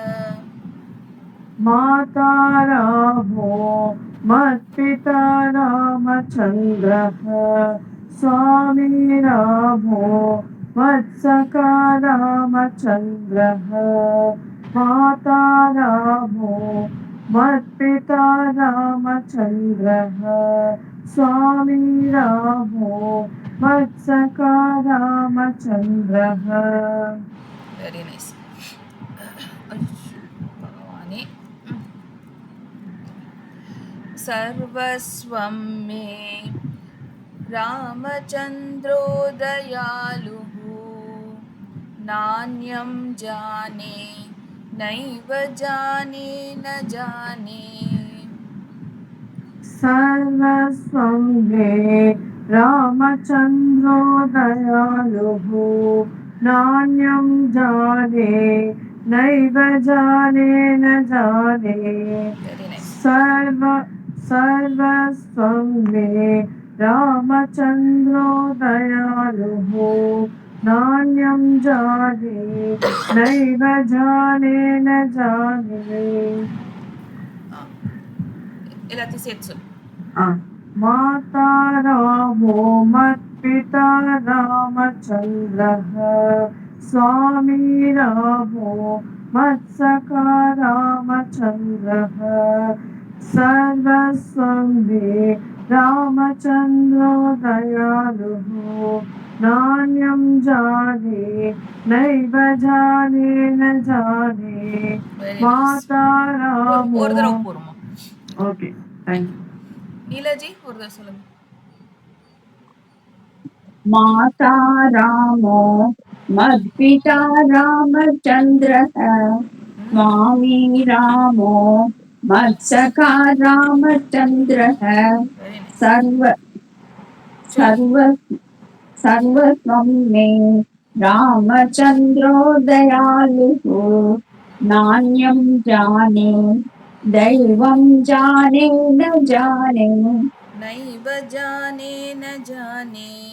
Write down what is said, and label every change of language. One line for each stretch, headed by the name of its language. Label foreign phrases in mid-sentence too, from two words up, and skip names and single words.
Sanskrit: माता रामो मत्पिता रामचन्द्रः स्वामी रामो मत्सखा रामचन्द्रः माता रामो मत्पिता रामचन्द्रः स्वामी रामो मत्सखा रामचन्द्रः
English: very nice
Sanskrit: भगवाने सर्वस्वं मे रामचन्द्रो दयालुः नान्यं जाने नैव जाने न जाने सर्वस्वं मे रामचन्द्रो दयालुः नान्यं जाने नैव जाने न जाने
English: very nice
Sanskrit: सर्वस्वं मे रामचन्द्रो दयालुः नान्यं जाने नैव जाने न जाने
Tamil: எல்லாத்தையும் சேர்த்து சொல்லு
Sanskrit: माता रामो मत्पिता रामचन्द्रः स्वामी रामो मत्सखा रामचन्द्रः सर्वस्वं मे रामचन्द्रो दयालुः नान्यं जाने नैव जाने न जाने माता रामो
Tamil: ஒரு தடவை போறோமா
English: okay thank you
Tamil: नीलाजी ஒரு தடவை சொல்லுங்க
Sanskrit: माता रामो मद्पिता रामचन्द्रः स्वामी रामो मत्सखा रामचन्द्रः
English: very nice
Sanskrit: सर्वस्वं मे रामचन्द्रो दयालुः नान्यं जाने दैवं जाने न जाने नैव जाने न जाने